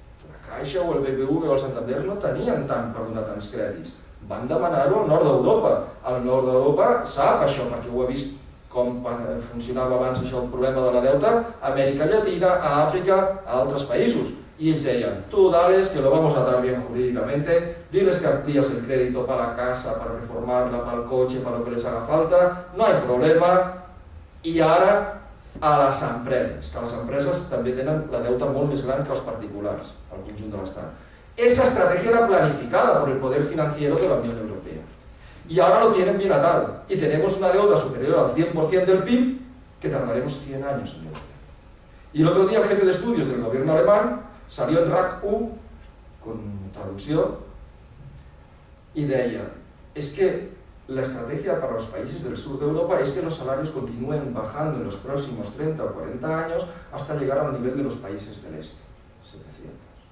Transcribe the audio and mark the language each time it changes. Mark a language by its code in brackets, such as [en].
[ca] La Caixa o el BBV o el Santander no tenien tant per donar tants crèdits. Van demanar-ho al nord d'Europa. Al nord d'Europa sap això, perquè ho he vist com funcionava abans això, el problema de la deuta, a Amèrica Llatina, a Àfrica, a altres països. [es] Y ellos decían, tú dales que lo vamos a dar bien jurídicamente, diles que amplías el crédito para la casa, para reformarla, para el coche, para lo que les haga falta, no hay problema. [ca] I ara a les empreses, que les empreses també tenen la deuta molt més gran que els particulars, al conjunt de l'Estat. [es] Esa estrategia era planificada por el poder financiero de la Unión Europea. Y ahora lo tienen bien atado. Y tenemos una deuda superior al 100% del PIB que tardaremos 100 años en devolver. Y el otro día el jefe de estudios del gobierno alemán salió en RAC1 con traducción y deia, es que la estrategia para los países del sur de Europa es que los salarios continúen bajando en los próximos 30 o 40 años hasta llegar al nivel de los países del este, 700.